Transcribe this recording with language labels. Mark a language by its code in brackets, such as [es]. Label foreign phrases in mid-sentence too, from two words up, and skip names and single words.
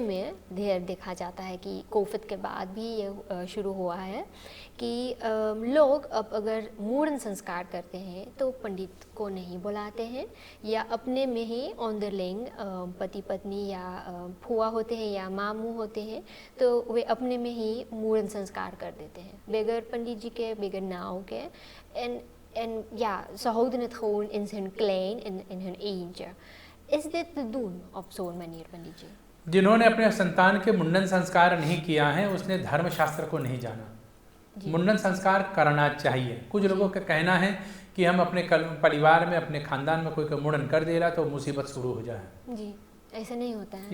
[hi] में ढेर देखा जाता है कि कोविड के बाद भी ये शुरू हुआ है कि लोग अब अगर मूर्न संस्कार करते हैं तो पंडित को नहीं बुलाते हैं, या अपने में ही ऑन द लिंग पति पत्नी या फुआ होते हैं या मामू होते हैं तो वे अपने में ही मूर्न संस्कार कर देते हैं बगैर पंडित जी के, बगैर नाव के। [nl] En ja, ze houden het gewoon in hun klein, in hun eentje. Is dit te doen op zo'n manier, पंडित जी? [hi] जिन्होंने अपने संतान के मुंडन संस्कार नहीं किया है उसने धर्मशास्त्र को नहीं जाना। मुंडन संस्कार करना चाहिए। कुछ लोगों का कहना है कि हम अपने परिवार में, अपने खानदान में कोई मुंडन कर दे रहा तो मुसीबत शुरू हो जाए। जी, ऐसा नहीं होता है।